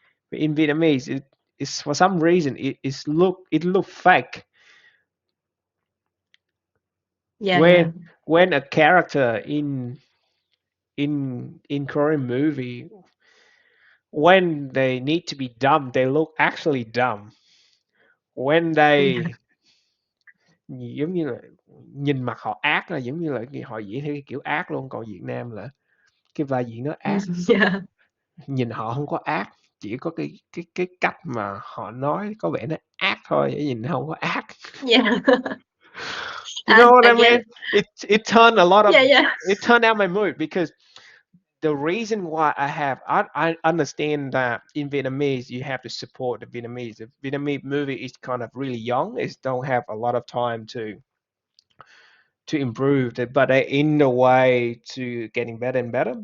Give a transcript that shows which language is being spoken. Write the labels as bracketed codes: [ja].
[en] In Vietnamese, it's for some reason it look fake Yeah. Yeah. when a character in Korean movie when they need to be dumb they look actually dumb. When Yeah. [vi] they giống như là nhìn mặt họ ác là giống như là họ diễn theo cái kiểu ác luôn, còn Việt Nam là cái vai diễn nó ác, Yeah. nhìn họ không có ác, chỉ có cái cách mà họ nói có vẻ nó ác thôi, để nhìn nó không có ác. [en] Yeah. You know what I I get mean? it. It turned a lot of Yeah. Yeah. it turned out my mood because the reason why I understand that in Vietnamese you have to support the Vietnamese. The Vietnamese movie is kind of really young. It don't have a lot of time to improve, but they're in the way to getting better and better.